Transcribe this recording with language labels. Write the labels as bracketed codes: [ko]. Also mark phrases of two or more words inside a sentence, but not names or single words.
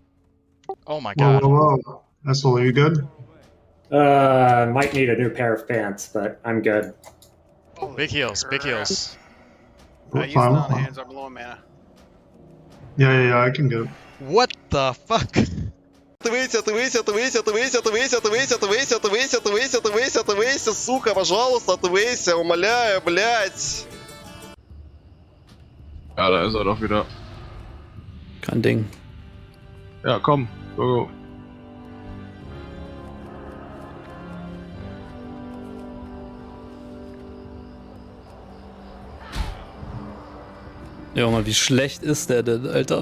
[en] Oh my god. Whoa, whoa. Asshole, you good? Might need a new pair of pants, but I'm good. Big heals, big heals. Use it on hands, I'm low on mana. Yeah, I can get it. What the fuck? [ru] Отвейся, сука, пожалуйста, отвейся, умоляю, блядь. [de] Ja, da ist er doch wieder. Kein Ding. Ja, komm, go. Junge, wie schlecht ist der denn, Alter?